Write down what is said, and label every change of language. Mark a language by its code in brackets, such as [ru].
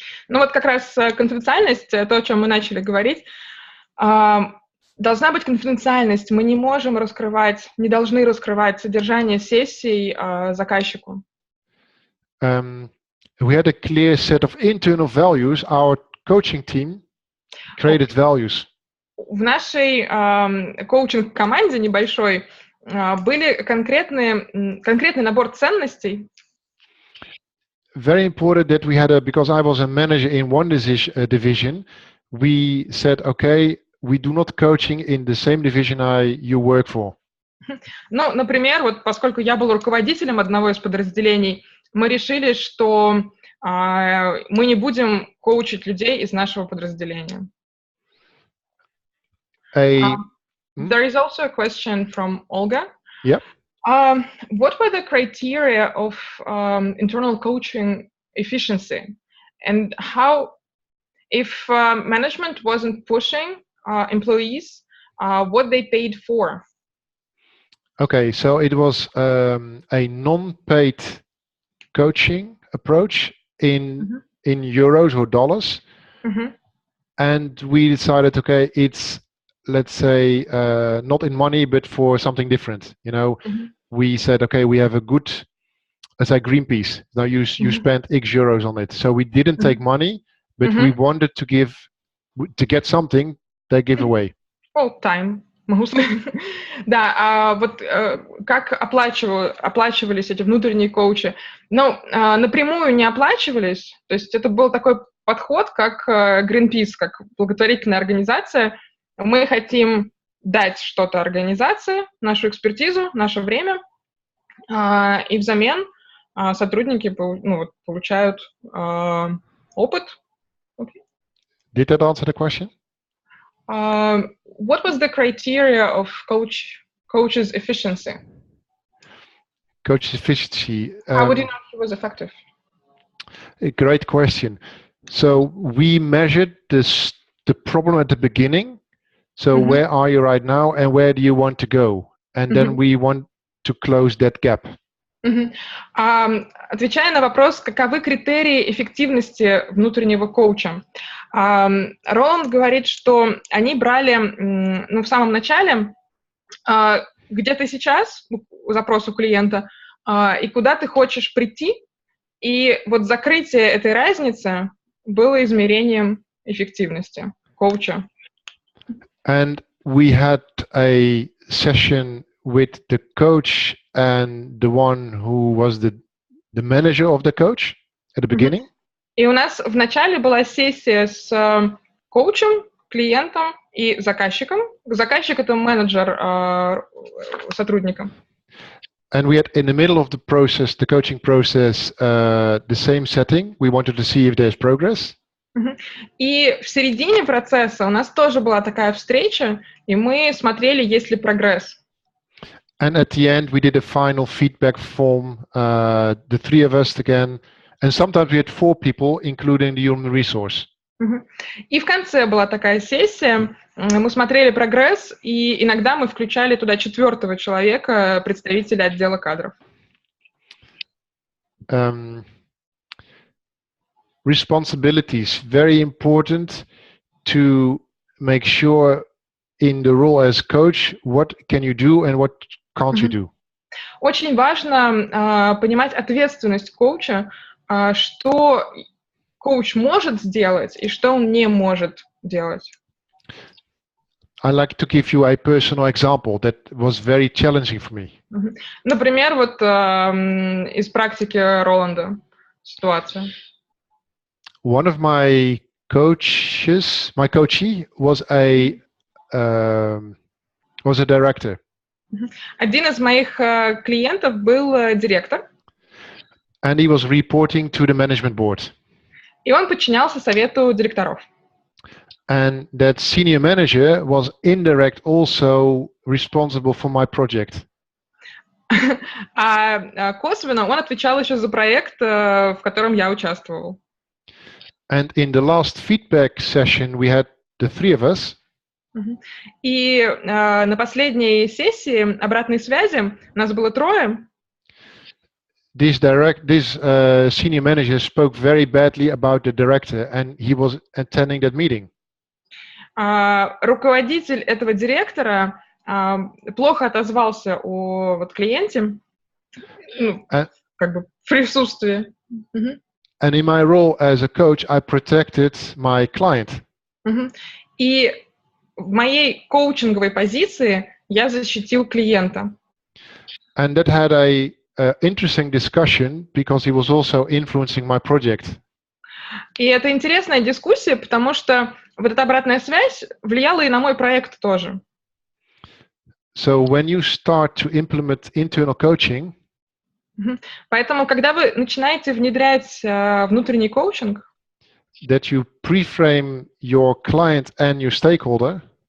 [ru] Ну вот как раз конфиденциальность, то, о чем мы начали говорить, должна быть конфиденциальность. Мы не можем не должны раскрывать содержание сессий заказчику. [en] We had a clear set of internal values. Our coaching team created values. [ru] В нашей коучинг-команде небольшой были конкретный набор ценностей. [en] Very important that we had because I was a manager in one division, we said, okay, we do not coaching in the same division you work for. [ru] Ну, например, вот поскольку я был руководителем одного из подразделений, мы решили, что мы не будем коучить людей из нашего подразделения. [en] There is also a question from Olga. Yep. What were the criteria of internal coaching efficiency, and how, if management wasn't pushing employees, what they paid for? Okay, so it was a non-paid coaching approach in euros or dollars, and we decided, okay, it's, let's say, not in money, but for something different. We said, okay, we have a good, let's say, Greenpeace. Now you spent X euros on it. So we didn't take money, but we wanted to get something they give away. Oh, time. [ru] Да, вот как оплачивались эти внутренние коучи? Ну, напрямую не оплачивались. То есть это был такой подход, как Greenpeace, как благотворительная организация. Мы хотим дать что-то организации, нашу экспертизу, наше время, и взамен сотрудники получают опыт. [en] Okay. Did that answer the question? What was the criteria of coach's efficiency? Coach's efficiency. How would you know he was effective? A great question. So we measured the problem at the beginning. So where are you right now and where do you want to go? And then we want to close that gap. [ru] Отвечая на вопрос, каковы критерии эффективности внутреннего коуча, Роланд говорит, что они брали в самом начале, где ты сейчас, запрос у клиента, и куда ты хочешь прийти, и вот закрытие этой разницы было измерением эффективности коуча. [en] And we had a session with the coach and the one who was the manager of the coach at the beginning. [ru] И у нас в начале была сессия с коучем, клиентом и заказчиком. Заказчик — это менеджер сотрудника. [en] And we had in the middle of the process, the coaching process, the same setting. We wanted to see if there's progress. [ru] И в середине процесса у нас тоже была такая встреча, и мы смотрели, есть ли прогресс. [en] And at the end, we did a final feedback form, the three of us again, and sometimes we had 4 people, including the human resource. [ru] И в конце была такая сессия, мы смотрели прогресс, и иногда мы включали туда 4-го человека, представителя отдела кадров. [en] Responsibilities, very important to make sure in the role as coach, what can you do and what can't you do? [ru] Очень важно понимать ответственность коуча, что коуч может сделать и что он не может делать. [en] I like to give you a personal example that was very challenging for me. [ru] Например, вот из практики Роланда ситуация. [en] One of my coaches, my coachee was a director. [ru] Один из моих клиентов был директор. [en] And he was reporting to the management board. [ru] И он подчинялся совету директоров. [en] And that senior manager was indirect also responsible for my project. [ru] А косвенно он отвечал еще за проект, в котором я участвовал. [en] And in the last feedback session we had the 3 of us. [ru] И на последней сессии обратной связи нас было 3. [en] This senior manager spoke very badly about the director, and he was attending that meeting. [ru] Руководитель этого директора плохо отозвался о клиенте, как бы в присутствии. [en] And in my role as a coach, I protected my client. [ru] И в моей коучинговой позиции я защитил клиента. [en] And that had a interesting discussion because he was also influencing my project. [ru] И это интересная дискуссия, потому что вот эта обратная связь влияла и на мой проект тоже. [en] So when you start to implement internal coaching, [ru] поэтому, когда вы начинаете внедрять внутренний коучинг, [en] that you pre-frame your client and your stakeholder,